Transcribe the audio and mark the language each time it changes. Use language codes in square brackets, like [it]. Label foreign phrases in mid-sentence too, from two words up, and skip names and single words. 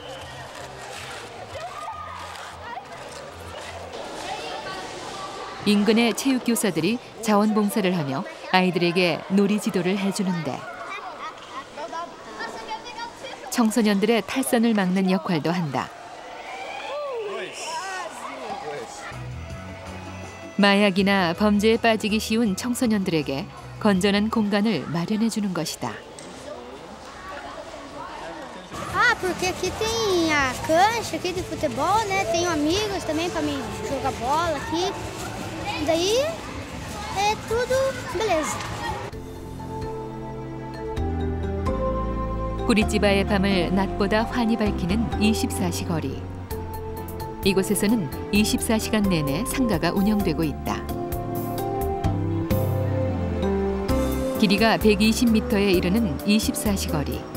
[ko] 인근의 체육교사들이 자원봉사를 하며 아이들에게 놀이 지도를 해주는데 청소년들의 탈선을 막는 역할도 한다. 마약이나 범죄에 빠지기 쉬운 청소년들에게 건전한 공간을 마련해 주는 것이다. [pt] Ah, porque aqui tem a cancha aqui de futebol, né? Tenho amigos também para mim jogar bola aqui. Daí é tudo beleza. [ko] 꾸리찌바의 밤을 낮보다 환히 밝히는 24시 거리. 이곳에서는 24시간 내내 상가가 운영되고 있다. 길이가 120m에 이르는 24시 거리.